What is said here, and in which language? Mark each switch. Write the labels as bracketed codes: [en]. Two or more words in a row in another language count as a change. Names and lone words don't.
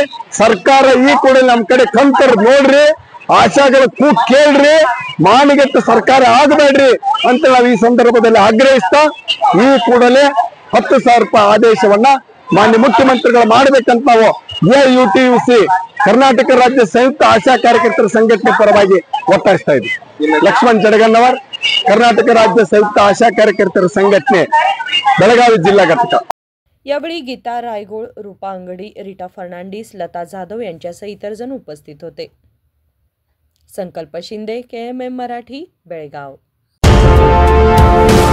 [kn] ಸರ್ಕಾರ ಈ ಕೂಡಲೇ ನಮ್ ಕಡೆ ಕಂತರ್ ನೋಡ್ರಿ, ಆಶಾಗಳ ಕೂಗ್ ಕೇಳ್ರಿ, ಮಾನಗೆಟ್ಟ ಸರ್ಕಾರ ಆಗಬೇಡ್ರಿ ಅಂತ ನಾವು ಈ ಸಂದರ್ಭದಲ್ಲಿ ಆಗ್ರಹಿಸ್ತಾ ಈ ಕೂಡಲೇ 10,000 ರೂಪಾಯಿ ಆದೇಶವನ್ನ ಮಾನ್ಯ ಮುಖ್ಯಮಂತ್ರಿಗಳು ಮಾಡ್ಬೇಕಂತ ನಾವು ಎಐಯುಟಿಯುಸಿ ಕರ್ನಾಟಕ ರಾಜ್ಯ ಸಂಯುಕ್ತ ಆಶಾ ಕಾರ್ಯಕರ್ತರ ಸಂಘಟನೆ ಪರವಾಗಿ ಒತ್ತಾಯಿಸ್ತಾ ಇದ್ದೀವಿ। ಲಕ್ಷ್ಮಣ್ ಜಡಗನ್ನವರ್, [mr] कर्नाटक राज्य संयुक्त आशा कार्यकर्तर संघटने बेळगावी जिल्हा घटक। यावेळी गीता रायगोळ, रूपा अंगडी, रीटा फर्नांडिस, लता जाधव यांच्यासह इतर जण उपस्थित होते। संकल्प शिंदे, KMM मराठी, बेळगाव।